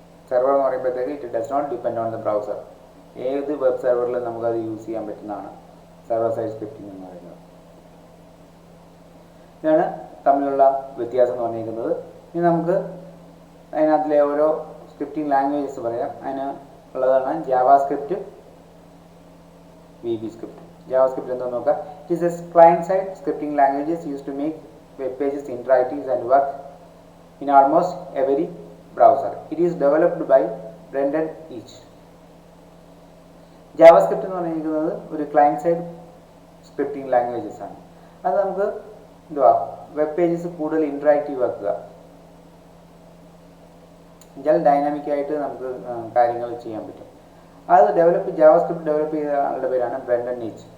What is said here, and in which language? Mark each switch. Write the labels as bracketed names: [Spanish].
[English] Server [Malayalam] എന്ന് പറയുമ്പോഴത്തേക്ക് [English] it does not depend on the browser. [Malayalam] ഏത് വെബ് സെർവറിലും നമുക്കത് യൂസ് ചെയ്യാൻ പറ്റുന്നതാണ് സെർവർ സൈഡ് സ്ക്രിപ്റ്റിംഗ് എന്ന് പറയുന്നത്. ഇതാണ് തമ്മിലുള്ള വ്യത്യാസം എന്ന് പറഞ്ഞിരിക്കുന്നത്. ഇനി നമുക്ക് അതിനകത്തിലെ ഓരോ സ്ക്രിപ്റ്റിംഗ് ലാംഗ്വേജസ് പറയാം. അതിന് ഉള്ളതാണ് ജാവാസ്ക്രിപ്റ്റ്, VBScript. JavaScript എന്താണെന്ന് നോക്കാം. [English] It is a client-side scripting languages used to make web pages interactive and work in almost every browser. It is developed by Brendan Eich. [Malayalam] JavaScript എന്ന് പറഞ്ഞിരിക്കുന്നത് ഒരു client-side scripting languages ആണ്. അത് നമുക്ക് web pages കൂടുതൽ interactive ആക്കുക. എന്നുവെച്ചാൽ dynamic ആയിട്ട് നമുക്ക് കാര്യങ്ങൾ ചെയ്യാൻ പറ്റും. അത് ജാവാസ്ക്രിപ്റ്റ് ഡെവലപ്പ് ചെയ്ത ആളുടെ പേരാണ് ബ്രെൻഡൻ ഈച്ച്.